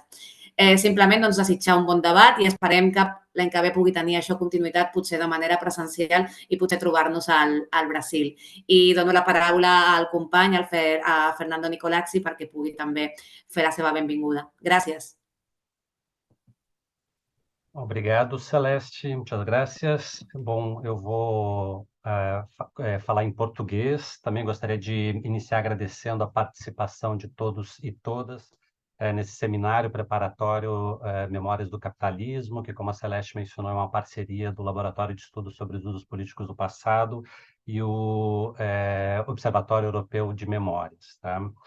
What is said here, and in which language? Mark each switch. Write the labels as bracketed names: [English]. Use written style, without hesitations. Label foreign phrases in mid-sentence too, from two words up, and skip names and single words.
[Catalan] Simplement desitjar un bon debat i esperem que l'any que ve pugui tenir això continuïtat, potser de manera presencial i potser trobar-nos al Brasil. I dono la paraula al company, a Fernando Nicolazzi, perquè pugui també fer la seva benvinguda. Gràcies. [Portuguese] Obrigado, Celeste. Muitas gracias. Bom, eu vou falar em português. Também gostaria de iniciar agradecendo a participação de todos e todas nesse seminário preparatório Memórias do Capitalismo, que, como a Celeste mencionou, é uma parceria do Laboratório de Estudos sobre os Usos Políticos do Passado e o Observatório Europeu de Memórias, tá?